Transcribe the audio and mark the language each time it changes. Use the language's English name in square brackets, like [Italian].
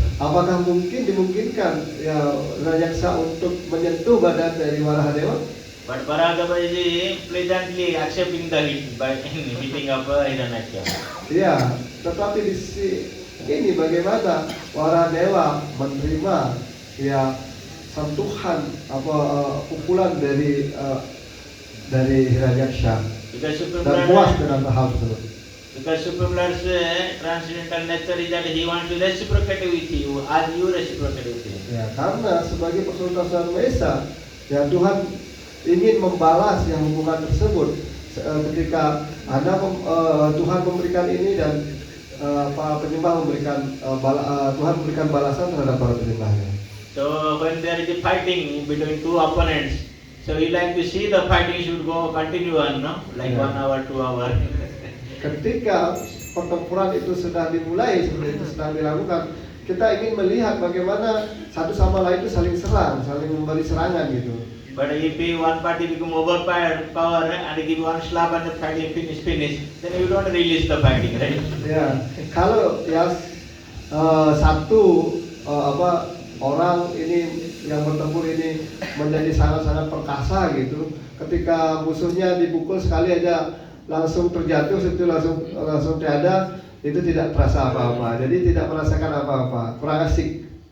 [Indonesian] Apakah dimungkinkan ya Hiranyaksha untuk menyentuh badan dari Waraha Dewa? [English] But Varaha is pleasantly accepting the hit by hitting of Hiranyaksha. [Indonesian] Ya, tetapi di ini bagaimana Waraha Dewa menerima ya sentuhan pukulan dari Hiranyaksha dan puas dengan hal tersebut. [English] Because Supreme Lord's transcendental nature is that he wants to reciprocate with you as you reciprocate with him. [Indonesian] Ya, karena sebagai Personal Tuhan Maha Esa, ya Tuhan ingin membalas yang hubungan tersebut ketika Tuhan memberikan ini dan para penyembah memberikan Tuhan memberikan balasan terhadap para penyembahnya. [English] So when there is a fighting between two opponents, so you like to see the fighting should go continue on, no? Like 1 hour, 2 hours. [Indonesian] Ketika pertempuran itu sudah dimulai, seperti itu sedang dilakukan, kita ingin melihat bagaimana satu sama lain itu saling serang, saling memberi serangan gitu. [English] But if one party become overpowered and give one slap and the fighting finish, then you don't release the fighting, right? [Indonesian] Ya, kalau ya satu orang ini yang bertempur ini menjadi sangat-sangat perkasa gitu, ketika musuhnya dipukul sekali aja langsung terjatuh, itu langsung tiada, itu tidak terasa apa-apa, jadi tidak merasakan apa-apa, kurang asik.